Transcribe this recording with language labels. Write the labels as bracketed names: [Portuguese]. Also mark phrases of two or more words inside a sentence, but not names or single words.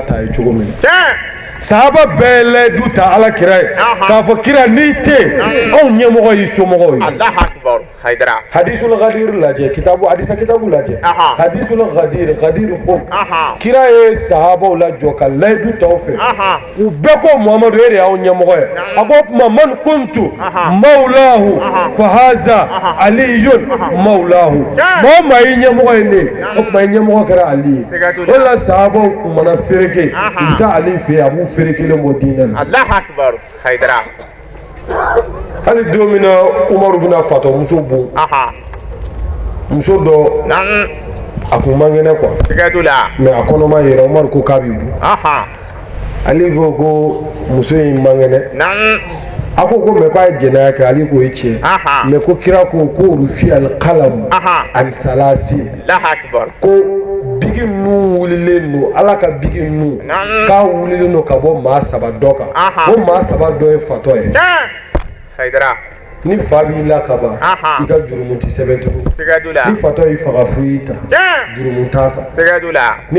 [Bambara] ta ye cogo min na sahaba bɛɛ ye layidu ta ala kira ye k'a fɔ kira n'i tɛ yen anw ɲɛmɔgɔ y'i somɔgɔw ye hadisul ghadir lajɛ hadisa kitabu lajɛ hadisul ghadir fo kira ye sahabaw lajɔ ka layidu ta o fɛ u bɛɛ ko muhamadu e de y'aw ɲɛmɔgɔ ye a ko o tuma [Arabic] من كنت مولاه فهذا علي مولاه [Bambara] maa o maa y'i ɲɛmɔgɔ ye ne o tuma i ɲɛmɔgɔ kɛra ali ye o la sahabaw kumana fereke u bɛ taa ali fɛ yen a b'u fere kelen bɔ diinɛ na hali don min na umaru bɛna fatɔ muso bon muso dɔ a kun man kɛnɛ [French] quoi mais [Bambara] a kɔnɔma yɛrɛ Umaru ko k'a bi bu ale ko muso in man kɛnɛ a ko mais k'a ye jɛnɛya kɛ ale ko ye tiɲɛ mais ko kira ko [Arabic] رفع القلم عن ثلاث [Bambara] ko bigi nu wulilen don ala ka bigi nu k'a wulilen don ka bɔ maa saba dɔ kan ko maa saba dɔ ye fatɔ ye ni fa b'i la ka ban i ka jurumu tɛ sɛbɛn tugun ni fatɔ y'i faga fu y'i ta jurumu t'a kan ni